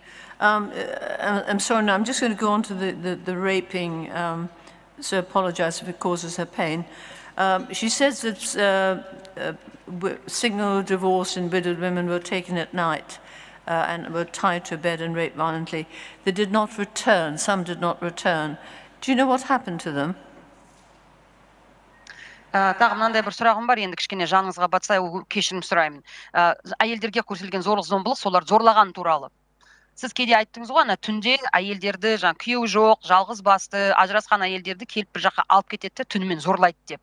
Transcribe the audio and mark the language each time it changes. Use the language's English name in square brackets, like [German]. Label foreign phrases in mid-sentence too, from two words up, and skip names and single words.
[English] I'm sorry, now I'm just going to go on to the raping, so I apologize if it causes her pain. She says that single, divorced and widowed women were taken at night and were tied to a bed and raped violently. They did not return. Some did not return. Do you know what happened to them? [Kazakh] Тағы мынандай бір сұрағым бар, енді кішкене жаныңызға батса кешірім сұраймын. Әйелдерге көрсетілген зорлық-зомбылық, солар зорлаған туралы. Сіз кейде айттыңыз ғой, ана түнде әйелдерді, күйеуі жоқ, жалғыз басты, ажырасқан әйелдерді келіп бір жаққа алып кетеді, түнімен зорлайды деп.